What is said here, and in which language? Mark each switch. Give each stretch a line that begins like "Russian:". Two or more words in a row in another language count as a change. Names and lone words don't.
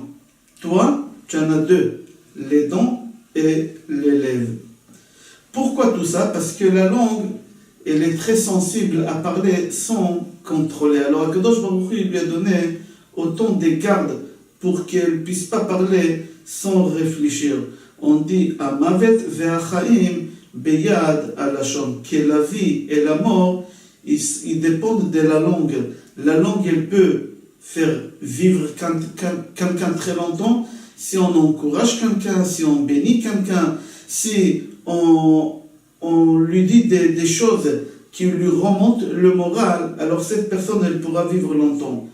French: Toi, tu en as deux, les dents et les lèvres. Pourquoi tout ça? Parce que la langue, elle est très sensible à parler sans contrôler. Alors, Akadosh Baruch Hu, il lui a donné autant de gardes pour qu'elle ne puisse pas parler sans réfléchir. On dit «
Hebrew: המות והחיים ביד הלשון
French: » que la vie et la mort, ils dépendent de la langue. La langue, elle peut faire vivre quelqu'un très longtemps si on encourage quelqu'un, si on bénit quelqu'un, si on lui dit des choses qui lui remontent le moral, alors cette personne, elle pourra vivre longtemps.